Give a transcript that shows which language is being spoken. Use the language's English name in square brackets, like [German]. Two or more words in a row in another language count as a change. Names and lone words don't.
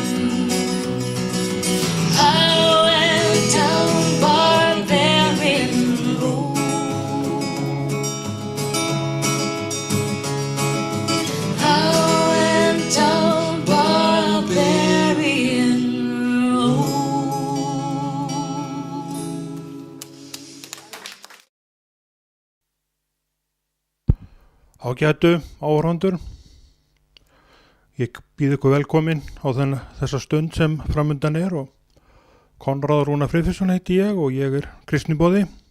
[English] I went down barbarian road. I went down barbarian road. [Icelandic] Ágætu áhorfendur, ég býð ykkur velkomin á þessa stund sem framundan er og Konráð Rúnar Friðfinnsson heiti ég og ég er kristinn í boði.